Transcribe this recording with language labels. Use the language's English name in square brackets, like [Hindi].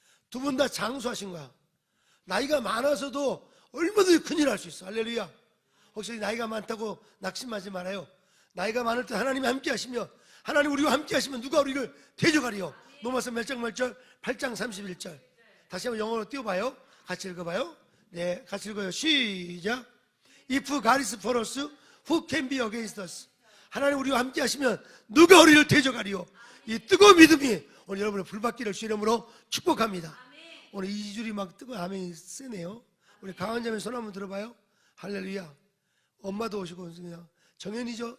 [Korean] 두 분 다 장수하신 거야. 나이가 많아서도 얼마든지 큰일 할 수 있어. 할렐루야. 혹시 나이가 많다고 낙심하지 말아요. 나이가 많을 때 하나님이 함께 하시며, 하나님 우리와 함께 하시면 누가 우리를 대적하리요. 로마서 몇 장 몇 절? 8장 31절. 다시 한번 영어로 띄워봐요. 같이 읽어봐요. 네, 같이 읽어요. 시작. [English] If God is for us, who can be against us? [Korean] 하나님 우리와 함께 하시면 누가 우리를 대적하리요. 이 뜨거운 믿음이 오늘 여러분의 불받기를 주 이름으로 축복합니다. 오늘 이 줄이 막 뜨거운 아멘이 세네요. 우리 강한자매 손 한번 들어봐요. 할렐루야. 엄마도 오시고 그냥 정연이죠?